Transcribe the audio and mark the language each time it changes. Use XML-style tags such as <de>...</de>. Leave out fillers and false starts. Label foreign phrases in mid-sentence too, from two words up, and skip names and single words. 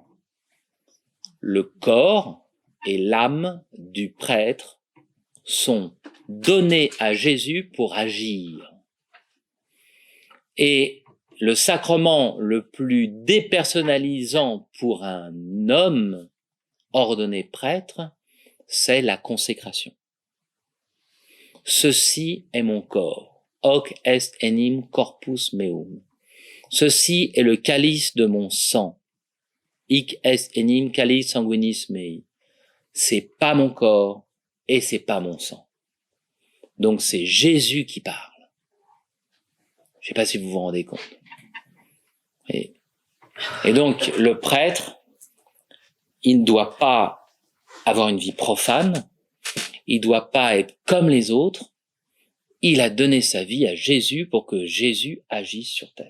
<fr>Le corps et l'âme du prêtre sont donnés à Jésus pour agir. Et le sacrement le plus dépersonnalisant pour un homme ordonné prêtre, c'est la consécration. Ceci est mon corps.</fr> <la>Hoc est enim corpus meum.</la> <fr>Ceci est le calice de mon sang.</fr> <la>Hic est enim calice sanguinis mei.</la> <fr>C'est pas mon corps et c'est pas mon sang. Donc c'est Jésus qui parle. Je sais pas si vous vous rendez compte. Et donc le prêtre, il ne doit pas avoir une vie profane, il doit pas être comme les autres, il a donné sa vie à Jésus pour que Jésus agisse sur terre.</fr>